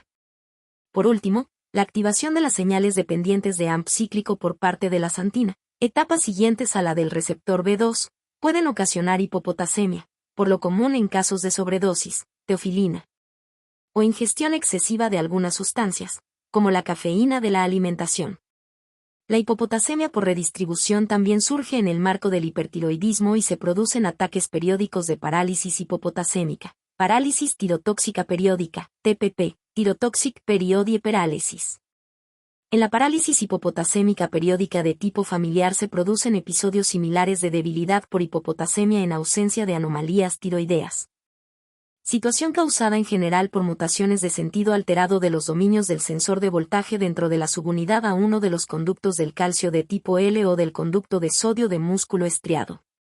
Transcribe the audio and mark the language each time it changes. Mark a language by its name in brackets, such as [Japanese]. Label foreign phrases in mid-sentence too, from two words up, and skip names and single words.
[Spanish] Por último, la activación de las señales dependientes de AMP cíclico por parte de la xantina, etapas siguientes a la del receptor B2, pueden ocasionar hipopotasemia, por lo común en casos de sobredosis, teofilina, o ingestión excesiva de algunas sustancias, como la cafeína de la alimentación. La hipopotasemia por redistribución también surge en el marco del hipertiroidismo y se producen ataques periódicos de parálisis hipopotasémica, parálisis tirotóxica periódica, TPP, [English] tirotoxic periodie paralysis. [Spanish] En la parálisis hipopotasémica periódica de tipo familiar se producen episodios similares de debilidad por hipopotasemia en ausencia de anomalías tiroideas. Situación causada en general por mutaciones de sentido alterado de los dominios del sensor de voltaje dentro de la subunidad A1 de los conductos del calcio de tipo L o del conducto de sodio de músculo estriado.